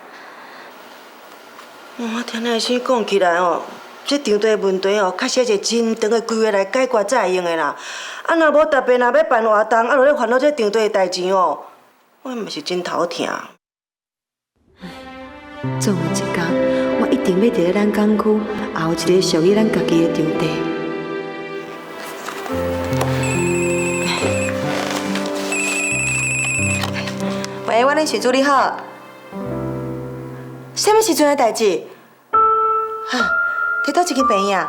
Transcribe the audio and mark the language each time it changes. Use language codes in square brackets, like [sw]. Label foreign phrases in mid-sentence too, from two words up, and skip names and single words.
[nan] 我听那先讲起来哦，这场地问题哦，确实一个真长的规划来解决才会用的啦。啊，若无特别若要办活动，啊，就咧烦恼这场地的代志哦，我嘛是真头疼。总有一天，我一定定要伫咧咱港区也有一个属于咱家己的场地。喂，我恁徐助理好。什么时阵的代志？哈，伫倒一间病院啊？